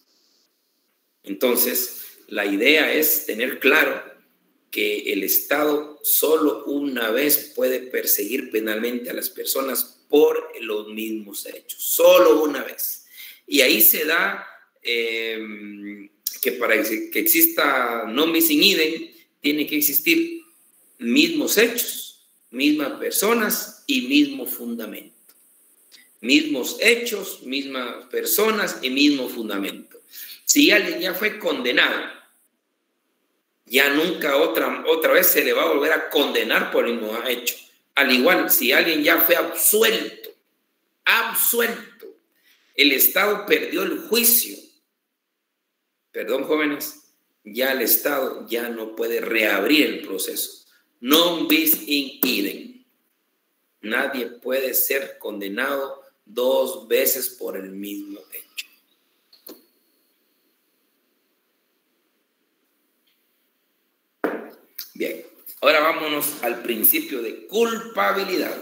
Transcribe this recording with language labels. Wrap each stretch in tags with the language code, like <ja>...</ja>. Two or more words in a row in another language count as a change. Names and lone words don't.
<es>Entonces, la idea es tener claro que el Estado solo una vez puede perseguir penalmente a las personas por los mismos hechos. Solo una vez. Y ahí se da que para que exista</es> <la>non bis in idem,</la> <es>tiene que existir mismos hechos, mismas personas y mismo fundamento. Mismos hechos, mismas personas y mismo fundamento. Si alguien ya fue condenado, ya nunca otra vez se le va a volver a condenar por el mismo hecho. Al igual, si alguien ya fue absuelto, el Estado perdió el juicio. Perdón, jóvenes, ya el Estado ya no puede reabrir el proceso.</es> <la>Non bis in idem.</la> <es>Nadie puede ser condenado 2 veces por el mismo hecho. Bien, ahora vámonos al principio de culpabilidad.</es>